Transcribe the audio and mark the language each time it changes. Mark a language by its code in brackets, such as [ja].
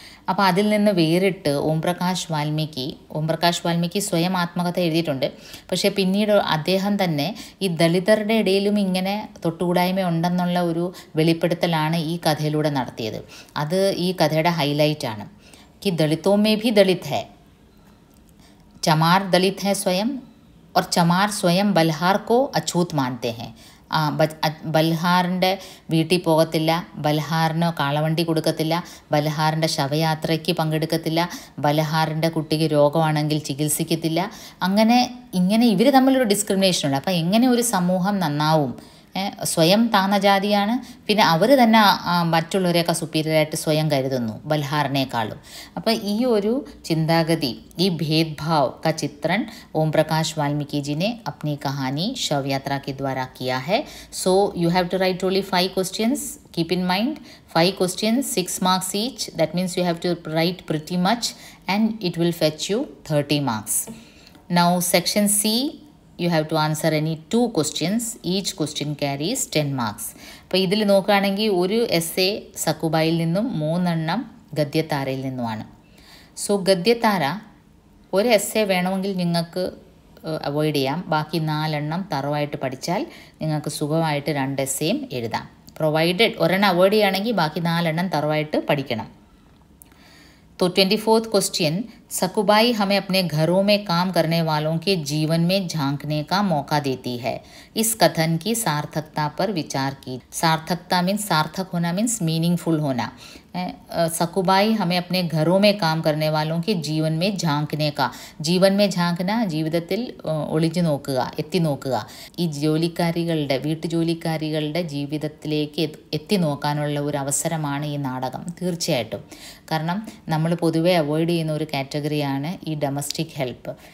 [ml] അപ്പോൾ അതിൽ നിന്ന് വേറിട്ട് ഓം പ്രകാശ് വാൽമീകി സ്വയം ആത്മകഥ എഴുതിയിട്ടുണ്ട്. പക്ഷേ പിന്നീട് അദ്ദേഹം തന്നെ ഈ ദളിതരുടെ ഇടയിലും ഇങ്ങനെ തൊട്ടുകൂടായ്മ ഉണ്ടെന്നുള്ള ഒരു വെളിപ്പെടുത്തലാണ് ഈ കഥയിലൂടെ നടത്തിയത്. അത് ഈ കഥയുടെ ഹൈലൈറ്റാണ്. [hi] कि दलितों में भी दलित है, चमार दलित है स्वयं, और चमार स्वयं बल्हार को अछूत मानते हैं. [ml] ബൽഹാറിൻ്റെ വീട്ടിൽ പോകത്തില്ല, ബൽഹാറിന് കാളവണ്ടി കൊടുക്കത്തില്ല, ബൽഹാറിൻ്റെ ശവയാത്രയ്ക്ക് പങ്കെടുക്കത്തില്ല, ബൽഹാറിൻ്റെ കുട്ടിക്ക് രോഗമാണെങ്കിൽ ചികിത്സിക്കത്തില്ല. ഇങ്ങനെ ഇവർ തമ്മിലൊരു ഡിസ്ക്രിമിനേഷനുണ്ട്. അപ്പോൾ എങ്ങനെ ഒരു സമൂഹം നന്നാവും? സ്വയം താഴ്ന്ന ജാതിയാണ്, പിന്നെ അവർ തന്നെ മറ്റുള്ളവരെയൊക്കെ സുപ്പീരിയറായിട്ട് സ്വയം കരുതുന്നു ബൽഹാറിനേക്കാളും. അപ്പോൾ ഈ ഒരു ചിന്താഗതി, ഈ [hi] भेदभाव का चित्रण ओम प्रकाश वाल्मीकि जी ने अपनी कहानी शव यात्रा के द्वारा किया है. [en] So you have to write only 5 questions. Keep in mind 5 questions, 6 marks each. That means you have to write pretty much and it will fetch you 30 marks. Now section C, you have to answer any 2 questions. Each question carries 10 marks. [ml] അപ്പോൾ ഇതിൽ നോക്കുകയാണെങ്കിൽ ഒരു essay സക്കുബായിൽ നിന്നും 3 എണ്ണം ഗദ്യത്താരയിൽ നിന്നുമാണ്. So ഗദ്യത്താര ഒരു essay വേണമെങ്കിൽ നിങ്ങൾക്ക് അവോയ്ഡ് ചെയ്യാം. ബാക്കി 4 എണ്ണം തറവായിട്ട് പഠിച്ചാൽ നിങ്ങൾക്ക് സുഖമായിട്ട് 2 എസ്സേയും എഴുതാം. പ്രൊവൈഡഡ് ഒരെണ്ണം അവോയ്ഡ് ചെയ്യുകയാണെങ്കിൽ ബാക്കി 4 എണ്ണം തറവായിട്ട് പഠിക്കണം. [hi] तो 24th क्वेश्चन, सकुबाई हमें अपने घरों में काम करने वालों के जीवन में झांकने का मौका देती है. इस कथन की सार्थकता पर विचार की. सार्थकता मीन्स सार्थक होना मीन्स मीनिंगफुल होना. सकुबाई हमें अपने घरों में काम करने वालों के जीवन में झांकने का. जीवन में झांकना [ml] ജീവിതത്തിൽ ഒളിച്ചു നോക്കുക, എത്തി നോക്കുക. ഈ ജോലിക്കാരികളുടെ വീട്ടുജോലിക്കാരികളുടെ ജീവിതത്തിലേക്ക് എത്തി നോക്കാനുള്ള ഒരു അവസരമാണ് ഈ നാടകം തീർച്ചയായിട്ടും. കാരണം നമ്മൾ പൊതുവെ അവോയ്ഡ് ചെയ്യുന്ന ഒരു കാറ്റഗറിയാണ് ഈ ഡൊമസ്റ്റിക് ഹെൽപ്പ്.